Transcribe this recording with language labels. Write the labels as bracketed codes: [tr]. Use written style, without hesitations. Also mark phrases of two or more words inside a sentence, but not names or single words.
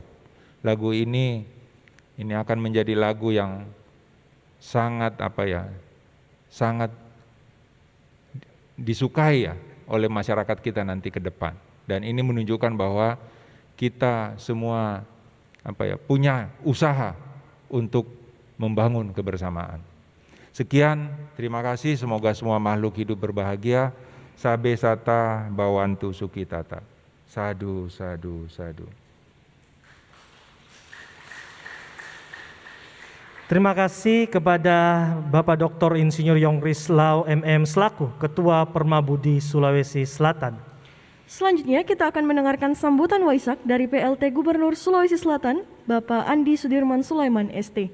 [id] Lagu ini akan menjadi lagu yang sangat sangat disukai oleh masyarakat kita nanti ke depan. Dan ini menunjukkan bahwa kita semua punya usaha untuk membangun kebersamaan. Sekian, terima kasih, semoga semua makhluk hidup berbahagia. [pi] Sabe sata bawantu sukitata. Sadu, sadu, sadu. [id] Terima kasih kepada Bapak Dr. Insinyur Yongris Lau MM selaku Ketua Permabudi Sulawesi Selatan. Selanjutnya kita akan mendengarkan sambutan Waisak dari PLT Gubernur Sulawesi Selatan, Bapak Andi Sudirman Sulaiman ST.